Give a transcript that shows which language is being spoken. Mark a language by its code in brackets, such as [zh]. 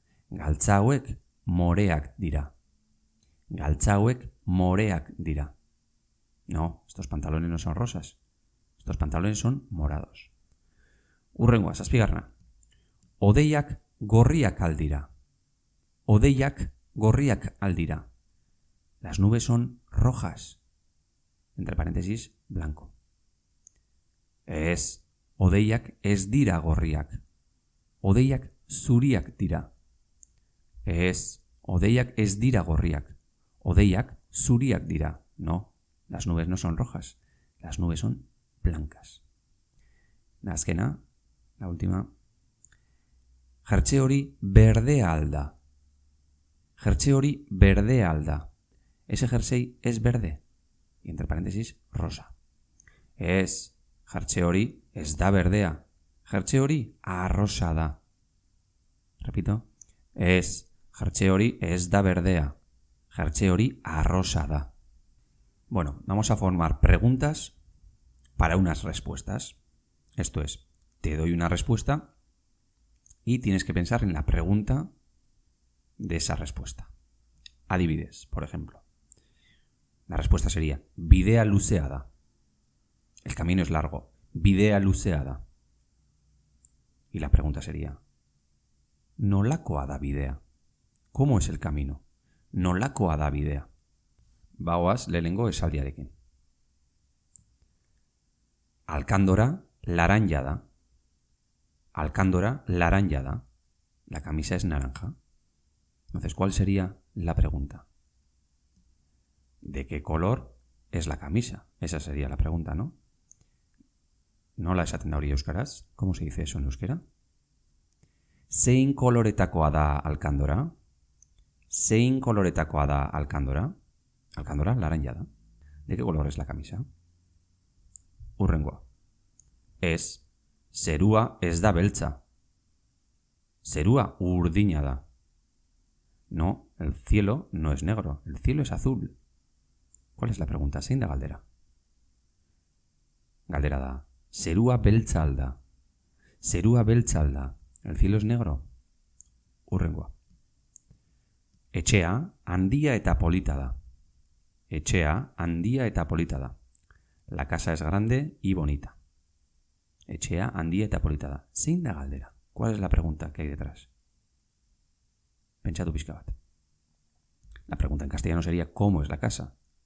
[eu] Galtza hauek moreak dira. Galtza hauek moreak dira. [es] No, estos pantalones no son rosas. Estos pantalones son morados. [eu] Hurrengoa, zazpigarrena. Odeiak gorriak aldira. Odeiak gorriak aldira. [es] Las nubes son rojas. Entre paréntesis, blanco. [eu] Ez, odeiak ez dira gorriak. Odeiak zuriak dira. Ez, odeiak ez dira gorriak. Odeiak zuriak dira. [es] No, las nubes no son rojas. Las nubes son blancas. [eu] Azkena, [es] la última. [eu] Jertxe hori berdea alda. Jertxe hori berdea alda. [es] Ese jersey es verde. Y entre paréntesis, rosa. [eu] Ez, jertxe hori ez da berdea. Jertxe hori arrosa da. [es] Repito. [eu] Ez, jertxe hori ez da berdea. Jertxe hori arrosa da. [es] Bueno, vamos a formar preguntas para unas respuestas. Esto es, te doy una respuesta y tienes que pensar en la pregunta de esa respuesta. [eu] Adibidez, [es] por ejemplo. La respuesta sería, [eu] bidea luzeada. [es] El camino es largo. [eu] Bidea luzeada. [es] Y la pregunta sería, [eu] nolakoa da bidea? [es] ¿Cómo es el camino? [eu] Nolakoa da bidea. Bagoaz lehenengo esaldiarekin. Alkandora laranja da. Alkandora laranja da. [es] La camisa es naranja. Entonces, ¿cuál sería la pregunta? ¿De qué color es la camisa? Esa sería la pregunta, ¿no? [eu] Nola esaten da hori euskaraz? [es] ¿Cómo se dice eso en euskera? [eu] Zein koloretakoa da alkandora? Zein koloretakoa da alkandora? Alkandora laranja da. [es] ¿De qué color es la camisa? [eu] Hurrengoa. Ez, zerua ez da beltza. Zerua urdina da. [es] No, el cielo no es negro, el cielo es azul. ¿Cuál es la pregunta? [eu] Zein da galdera? Galdera da. Zerua beltza alda. Zerua beltza alda. [es] El cielo es negro. [eu] Hurrengoa. Etxea handia eta polita da. Etxea handia eta polita da. [es] La casa es grande y bonita. [eu] Etxea handia eta polita da. Zein da galdera? [es] ¿Cuál es la pregunta que hay detrás? [eu] Pentsatu pixka bat. [es] La pregunta en castellano sería ¿cómo es la casa?